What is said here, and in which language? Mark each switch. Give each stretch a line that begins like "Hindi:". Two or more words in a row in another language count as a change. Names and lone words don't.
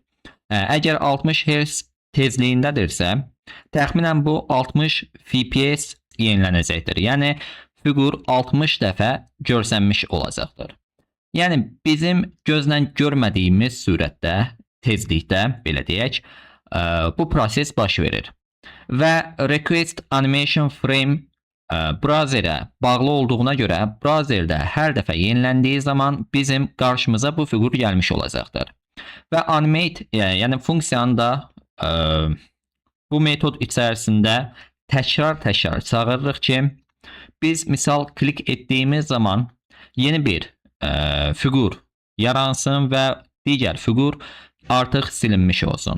Azerbaijani: Əgər 60 Hz tezliyindədirsə, təxminən bu 60 FPS yenilənəcəkdir. Yəni fiqur 60 dəfə görsənmiş olacaqdır. Yəni bizim gözlə görmədiyimiz sürətdə, tezlikdə, belə deyək, bu proses baş verir. Və request animation frame browserə bağlı olduğuna görə browserdə hər dəfə yeniləndiyi zaman bizim qarşımıza bu fiqur gəlmiş olacaqdır. Və animate, yəni funksiyanı da bu metod içərisində təkrar çağırırıq ki, biz misal klik etdiyimiz zaman yeni bir fiqur yaransın və digər fiqur artıq silinmiş olsun.